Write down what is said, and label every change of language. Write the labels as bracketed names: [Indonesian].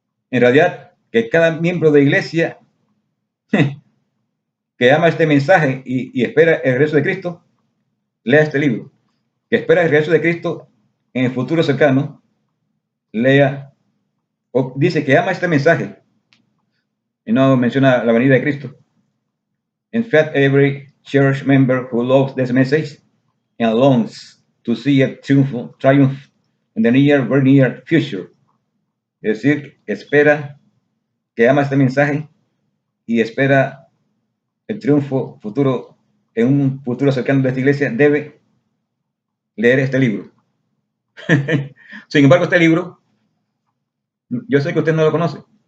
[Spanish] En realidad, que cada miembro de iglesia que ama este mensaje y espera el regreso de Cristo, lea este libro. Que espera el regreso de Cristo en el futuro cercano, lea, o dice que ama este mensaje, y no menciona la venida de Cristo. [English] In fact, every church member who loves this message and longs to see a triumph in the very near future. [Spanish] Es decir, espera, que ama este mensaje y espera el triunfo futuro en un futuro cercano de esta iglesia, debe leer este libro. Sin embargo, este libro, yo sé que usted no lo conoce.